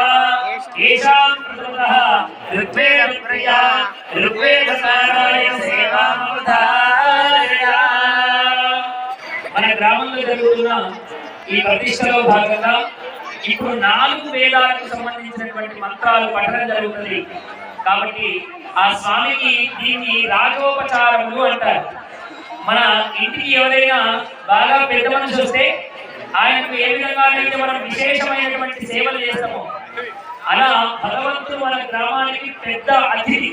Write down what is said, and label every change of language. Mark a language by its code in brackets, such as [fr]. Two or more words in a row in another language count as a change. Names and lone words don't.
[sa] येषां प्रथमतः ऋग्वेद प्रिया ऋग्वेद पारायण सेवा ममधारया [te] మన గ్రామంలో జరుగుతున్న ఈ ప్రతిష్టలో భాగంగా ఇప్పుడు 4 వేదాలకు సంబంధించినటువంటి మంత్రాలు పఠనం జరుగుతుంది కాబట్టి ఆ స్వామికి దీన్ని రాజోపచారములు అంటారు. మన ఇంటికి ఎవరైనా బాగా పెద్ద మనిషి వస్తే ఆయనకు ఏ విధంగా అయితే మనం విశేషమైనటువంటి సేవలు చేస్తామో అలా భగవంతుడు మన గ్రామానికి పెద్ద అతిథి.